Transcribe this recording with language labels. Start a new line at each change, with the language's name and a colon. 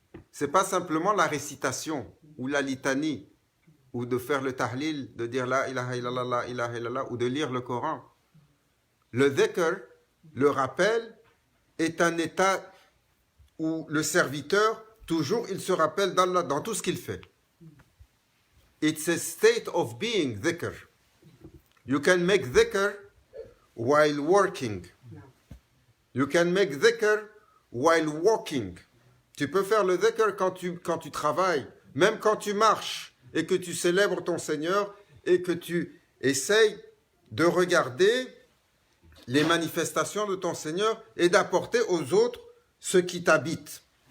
French: C'est pas simplement la récitation ou la litanie ou de faire le tahlil, de dire
Arabic: la ilaha illallah, la ilaha illallah,
French: ou de lire le Coran. Le dhikr, le rappel, est un état où le serviteur, toujours, il se rappelle d'Allah dans tout ce qu'il fait.
English: It's a state of being, dhikr. You can make dhikr while working. You can make dhikr while walking.
French: Tu peux faire le dhikr quand tu travailles, même quand tu marches et que tu célèbres ton Seigneur et que tu essayes de regarder les manifestations de ton Seigneur et d'apporter aux autres ce qui t'habite.